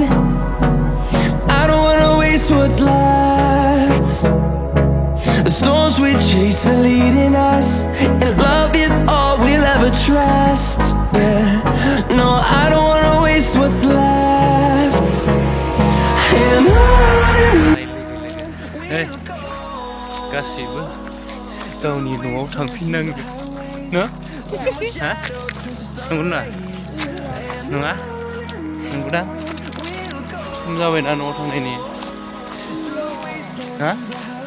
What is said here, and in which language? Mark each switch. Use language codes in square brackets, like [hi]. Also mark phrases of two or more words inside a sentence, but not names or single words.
[en] I don't wanna waste what's left. The storms we chase are leading us, and love is all we'll ever trust. Yeah, no, I don't wanna waste what's left. And on [brx] hey गासिबो गावनि न'आव थांफिननांगौ न हा नंगौ ना नङा नंगौदां सम जाबायना न'आव थांनायनि हा